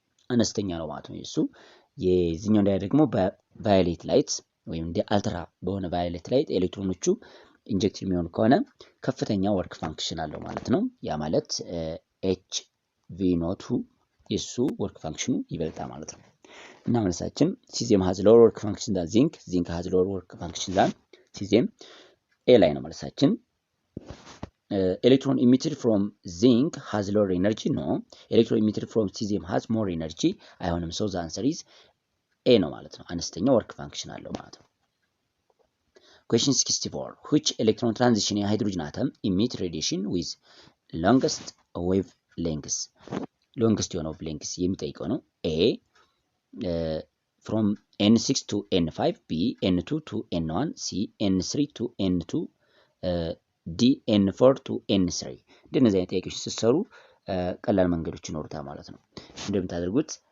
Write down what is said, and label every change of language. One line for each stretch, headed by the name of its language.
Amharic: አነስተኛ ነው ማለት ነው። እሱ የዚህኛው እንዳያ ደግሞ በቫዮሌት ላይት ወይም እንደ አልትራ በሆነ ቫዮሌት ላይት ኤሌክትሮኖቹ ኢንጀክትድ የሚሆኑ ከሆነ ከፍተኛ ወርክ ፋንክሽን አለው ማለት ነው። ያ ማለት ኤች ቪ ኖቱ የሱ ወርክ ፋንክሽኑ ይበልጣል ማለት ነው። እና መልሳችን
English: ሲዚየም ሃዝ ሎወር ወርክ ፋንክሽን ዛን ዚንክ፣ ዚንክ ሃዝ ሎወር ወርክ ፋንክሽን ዛን ሲዚየም።
Amharic: ኤ ላይ ነው መልሳችን።
English: ኤሌክትሮን ኢሚትድ ፍሮም ዚንክ ሃዝ ሎወር ኤነርጂ
Amharic: ነው።
English: ኤሌክትሮን ኢሚትድ ፍሮም ሲዚየም ሃዝ ሞር ኤነርጂ
Amharic: አይሆንም።
English: ሶ ዘ አንሰር ኢዝ ኤ
Amharic: ነው ማለት ነው። አነስተኛ ወርክ ፋንክሽን አለው ማለት ነው።
English: Question 64. Which electron transition in hydrogen atom emit radiation with longest wave length?
Amharic: Longest wave length የሚጠይቀው ነው።
English: A from N6 to N5, B N2 to N1, C N3 to N2, D N4 to N3።
Amharic: እንደነዚህ አይነት ጥያቄዎች ሲሰሩ ቀላል መንገዶች ይኖሩታል ማለት ነው። እንደምታደርጉት